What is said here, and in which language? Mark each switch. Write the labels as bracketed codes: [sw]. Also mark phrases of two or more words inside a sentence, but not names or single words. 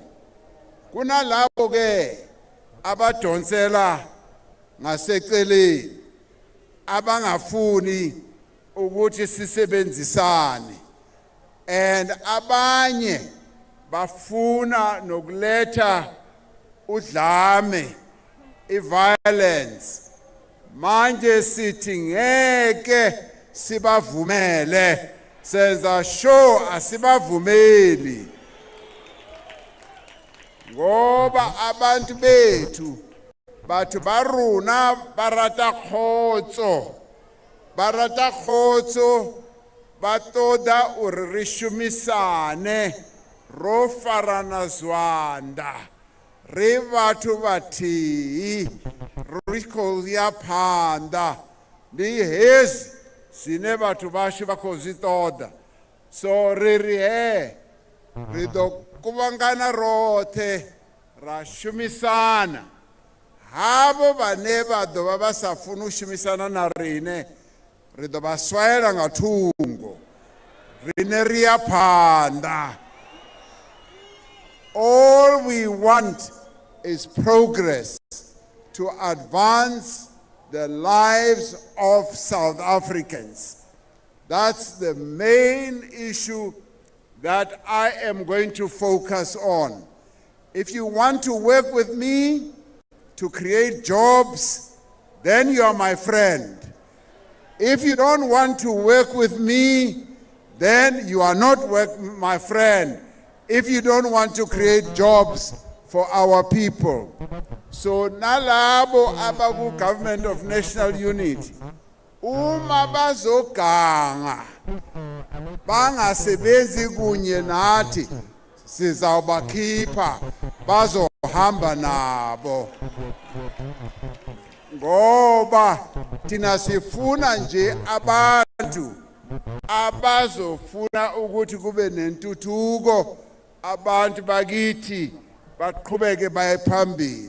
[zu] Kunalabo ke abadonsela ngaseceleni, abangafuni ukuthi sisebenzisane, and abanye bafuna nokuletha udlame, i-violence. Manje sithi ngeke sibavumele, senza sure asibavumeli, ngoba abantu bethu [st] batho ba rona ba rata kgotso, [ve] ba toda uri re shumisane, ro farana zwanda, [st] re batho bathihi, [ve] ri khou ya phanḓa. Ndi hezwi zwine batho bashu vha khou zwi ṱoḓa. So ri ḓo kuvhangana roṱhe ra shumisana. Havho vhane vha ḓo vha vha sa funi u shumisana na riṋe, ri ḓo vha swaela nga thungo, riṋe ri ya phanḓa. [en] All we want is progress to advance the lives of South Africans. That's the main issue that I am going to focus on. If you want to work with me to create jobs, then you are my friend. If you don't want to work with me, then you are not my friend. If you don't want to create jobs for our people. [zu] So nalabo abaku [en] Government of National Unity, [zu] uma bazoganga bangasebenzi kunye nathi, sizawubakhipha bazohamba nabo, ngoba thina sifuna nje abantu abazofuna ukuthi kube nentuthuko, abantu bakithi baqhubeke baye phambili.